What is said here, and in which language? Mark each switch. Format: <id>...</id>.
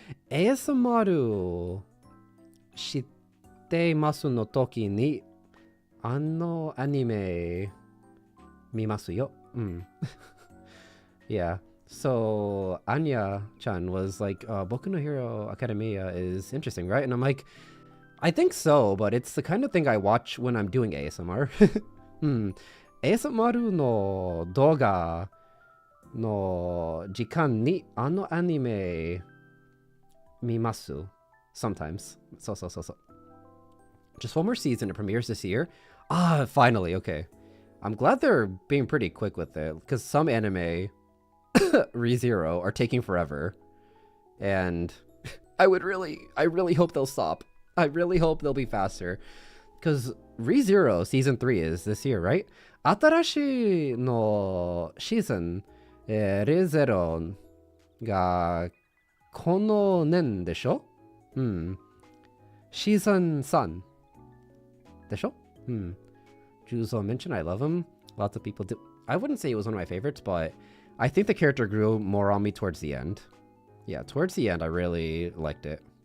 <ja>ASMR 知ってますの時に、あのアニメ見ますよ。</ja> <en>Yeah. So Anya-chan was like, Boku no Hero Academia is interesting, right? And I'm like, I think so, but it's the kind of thing I watch when I'm doing ASMR.</en> <ja>ASMR の動画の時間にあのアニメ見ます</ja> <en>sometimes. So. Just one more season. It premieres this year. Ah, finally. Okay. I'm glad they're being pretty quick with it, because some anime ReZero are taking forever, and I really hope they'll stop. I really hope they'll be faster, because ReZero season 3 is this year, right?</en> <ja>新しいのシーズン、ReZero がこの年でしょ？シーズン3でしょ？</ja> <en>Juzo mentioned I love him. Lots of people do. I wouldn't say it was one of my favorites, but I think the character grew more on me towards the end. Yeah, towards the end, I really liked it.</en>